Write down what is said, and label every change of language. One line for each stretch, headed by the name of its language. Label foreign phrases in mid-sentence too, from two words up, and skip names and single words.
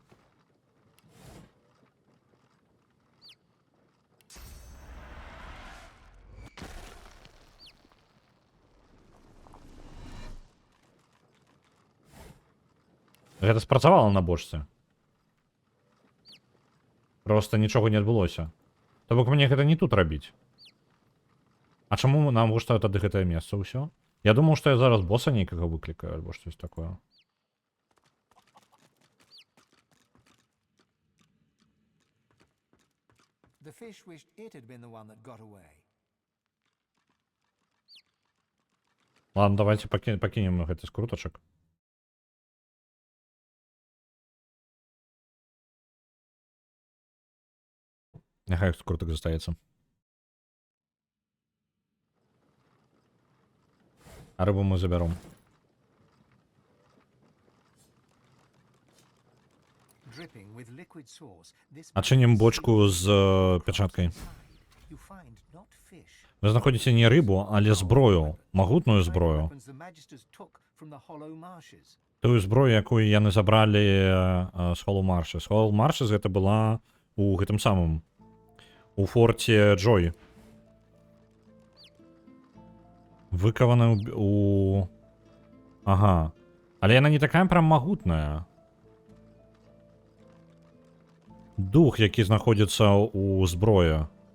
Belarusian: Гэта спрацавала на бочцы. Просто нічога не адбылося. То бок мне гэта не тут рабіць. А чаму нам што тады гэтае месца ўсё? Я думаў, што я зараз боса нейкага выклікаю, альбо штось такое.
English: The fish wished it had been the one that got away.
Belarusian: Ладно, давайте пакінем гэты скрутачак. Няхай скрутак застаецца. А рыбу мы забяром.
English: Dripping with liquid sauce, this
Belarusian: Адчынім бочку з пячаткай.
English: you find not fish,
Belarusian: Вы знаходзіце не рыбу, але зброю, магутную зброю.
English: weapons the Magisters took from the Hollow Marshes.
Belarusian: Тую зброю, якую яны забралі з Hollow Marshes. Hollow Marshes гэта была у гэтым самым у форте Джой. Выкавана у... Ага. Але яна не такая прям магутная. Дух, які знаходзіцца у зброі.